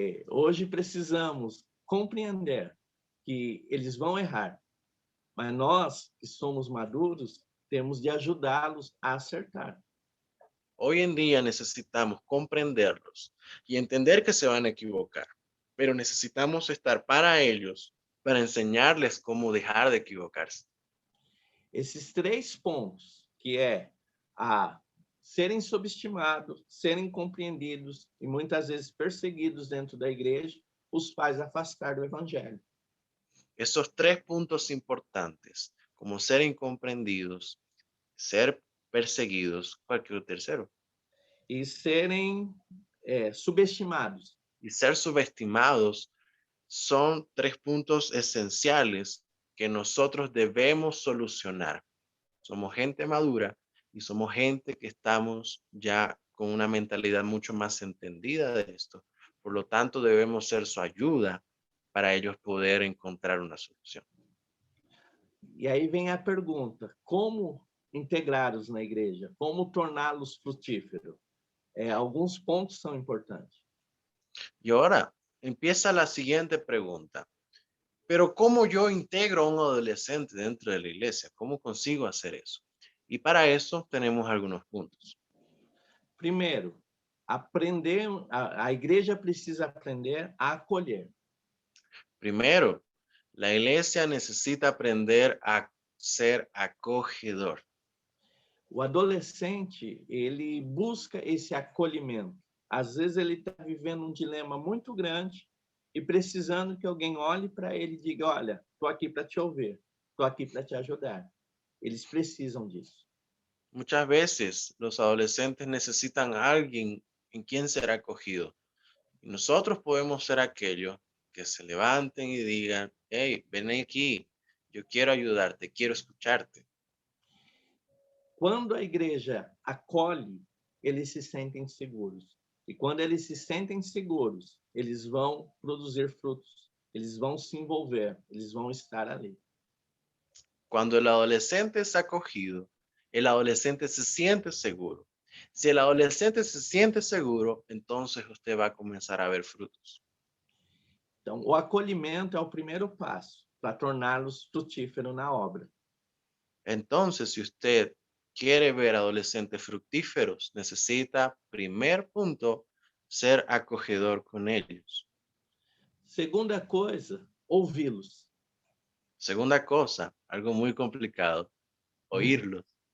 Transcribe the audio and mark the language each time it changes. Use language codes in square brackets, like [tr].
[pt] Hoje precisamos compreender que eles vão errar, mas nós que somos maduros temos de ajudá-los a acertar. [es] Hoy en día necesitamos comprenderlos y entender que se van a equivocar, pero necesitamos estar para ellos, para enseñarles cómo dejar de equivocarse. [pt] Esses três pontos, que é a serem subestimados, serem compreendidos e muitas vezes perseguidos dentro da igreja, os faz afastar do evangelho. [es] Esos tres puntos importantes, como ser incomprendidos, ser perseguidos, cualquier tercero, [pt] E serem subestimados. [es] y ser subestimados, son tres puntos esenciales que nosotros debemos solucionar. Somos gente madura y somos gente que estamos ya con una mentalidad mucho más entendida de esto. Por lo tanto, debemos ser su ayuda para ellos poder encontrar una solución. [pt] E aí vem a pergunta: como integrá-los na igreja? Como torná-los frutíferos? Alguns pontos são importantes. [es] Y ahora empieza la siguiente pregunta. Pero ¿cómo yo integro a un adolescente dentro de la iglesia? ¿Cómo consigo hacer eso? Y para eso tenemos algunos puntos. [pt] Primeiro, a igreja precisa aprender a acolher. [es] Primero, la iglesia necesita aprender a ser acogedor. [pt] O adolescente, ele busca esse acolhimento. Às vezes ele está vivendo um dilema muito grande e precisando que alguém olhe para ele e diga: olha, estou aqui para te ouvir, estou aqui para te ajudar. Eles precisam disso. [es] Muchas veces los adolescentes necesitan a alguien en quien ser acogido. Y nosotros podemos ser aquellos que se levanten y digan, hey, ven aquí, yo quiero ayudarte, quiero escucharte. [pt] Quando a igreja acolhe, eles se sentem seguros. E quando eles se sentem seguros, eles vão produzir frutos, eles vão se envolver, eles vão estar ali. [es] Cuando el adolescente es acogido, el adolescente se siente seguro. Si el adolescente se siente seguro, entonces usted va a comenzar a ver frutos. [pt] Então, o acolhimento é o primeiro passo para torná-los frutíferos na obra. [es] Entonces, si usted quiere ver adolescentes fructíferos, necesita, primer punto, ser acogedor con ellos. [pt] Segunda coisa, ouvi-los. [es] Segunda cosa, algo muy complicado, oírlos.